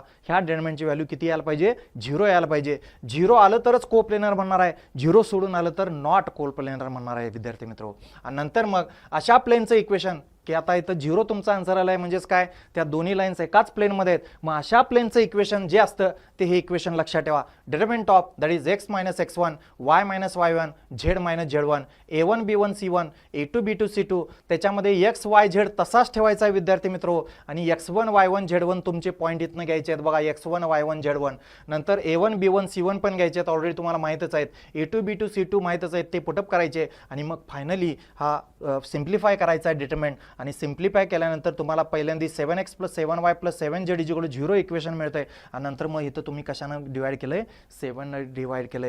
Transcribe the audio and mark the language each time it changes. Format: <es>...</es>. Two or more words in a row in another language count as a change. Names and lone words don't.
<mr>ह्या डिटरमिनंटची व्हॅल्यू किती यायला पाहिजे 0 यायला पाहिजे. 0 आलं तरच कोप्लेनर म्हणणार आहे. 0 सोडून आलं तर</mr> <en>not coplanar</en> <mr>म्हणणार आहे विद्यार्थी मित्र. आणि नंतर मग अशा प्लेनचं इक्वेशन की आता इथं 0 तुमचा आन्सर आला आहे म्हणजेच काय त्या दोन्ही लाईन्स एकाच प्लेनमध्ये आहेत. मग अशा प्लेनचं इक्वेशन जे असतं ते हे इक्वेशन लक्षात ठेवा.</mr> <en>determinant of that is</en> <mr>x - x1 y - y1 z - z1 A1 B1 C1 A2 B2 C2 त्याच्यामध्ये x y z तसाच ठेवायचा आहे विद्यार्थी मित्र आणि x1 y1 z1 तुमचे पॉईंट इथनं घ्यायचे आहेत बघा x1 y1 z1 नंतर A1 B1 C1 पण घ्यायचे आहेत ऑलरेडी तुम्हाला माहीतच आहेत. A2 B2 C2 माहीतच आहेत ते पुटअप करायचे आणि मग फायनली हा सिम्प्लिफाय करायचा आहे डिटरमिनंट आणि सिम्प्लिफाय केल्यानंतर तुम्हाला पहिल्यांदा 7x + 7y + 7z = 0 इक्वेशन मिळतंय आणि नंतर मग इथं तुम्ही कशानं डिवाइड केलंय 7 ने डिवाइड केलंय.</mr>